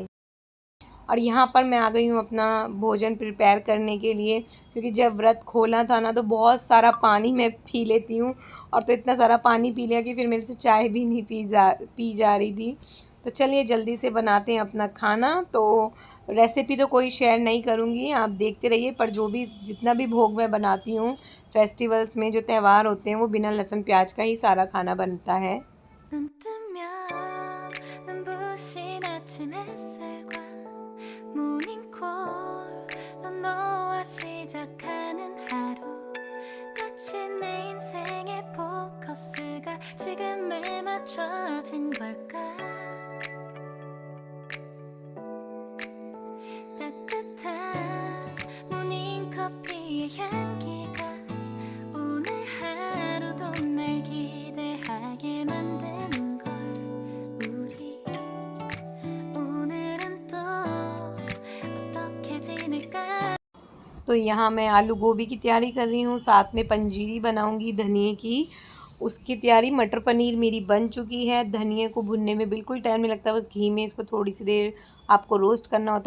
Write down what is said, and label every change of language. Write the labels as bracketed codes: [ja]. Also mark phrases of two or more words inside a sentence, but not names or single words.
[hi] और यहाँ पर मैं आ गई हूँ अपना भोजन प्रिपेयर करने के लिए, क्योंकि जब व्रत खोला था ना तो बहुत सारा पानी मैं पी लेती हूँ, और तो इतना सारा पानी पी लिया कि फिर मेरे से चाय भी नहीं पी जा रही थी। तो चलिए जल्दी से बनाते हैं अपना खाना। तो रेसिपी तो कोई शेयर नहीं करूँगी, आप देखते रहिए, पर जो भी जितना भी भोग मैं बनाती हूँ फेस्टिवल्स में, जो त्यौहार होते हैं, वो बिना लहसुन प्याज का ही सारा खाना बनता है। [ko] 모닝콜로 너와 시작하는 하루, 마치 내 인생의 포커스가 지금에 맞춰진 걸까. 따뜻한 모닝커피의 향기가 오늘 하루도 날 기대하게 만드는 걸. 우리 오늘은 또 [hi] तो यहाँ मैं आलू गोभी की तैयारी कर रही हूँ, साथ में पंजीरी बनाऊँगी धनिए की, उसकी तैयारी। मटर पनीर मेरी बन चुकी है। धनिए को भुनने में बिल्कुल टाइम नहीं लगता, बस घी में इसको थोड़ी सी देर आपको रोस्ट करना होता है।